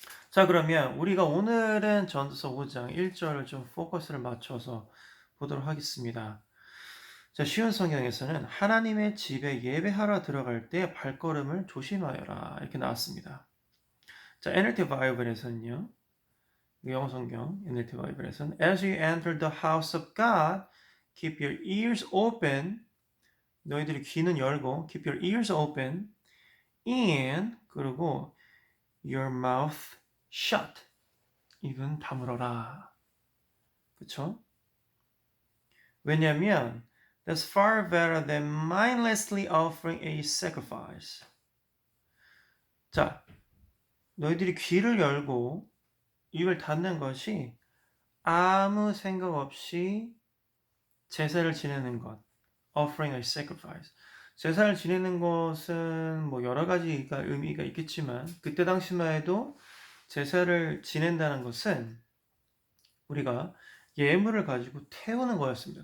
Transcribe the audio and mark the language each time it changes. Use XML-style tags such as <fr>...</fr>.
<ko>자, 그러면 우리가 오늘은 전도서 5장 1절을 좀 포커스를 맞춰서 보도록 하겠습니다. 자, 쉬운 성경에서는 하나님의 집에 예배하러 들어갈 때 발걸음을 조심하여라 이렇게 나왔습니다. 자, NLT 바이블에서는요. 영어 성경 NLT 바이블에서는</ko> <en>As you enter the house of God, keep your ears open.</en> <ko>너희들이 귀는 열고</ko> <en>keep your ears open and</en> <ko>그리고</ko> <en>your mouth shut.</en> <ko>입은 다물어라. 그쵸? 왜냐면</ko> <en>that's far better than mindlessly offering a sacrifice.</en> <ko>자, 너희들이 귀를 열고 입을 닫는 것이 아무 생각 없이 제사를 지내는 것,</ko> <en>offering a sacrifice.</en> <ko>제사를 지내는 것은 뭐 여러 가지가 의미가 있겠지만 그때 당시만 해도 제사를 지낸다는 것은 우리가 예물을 가지고 태우는 거였습니다.</ko>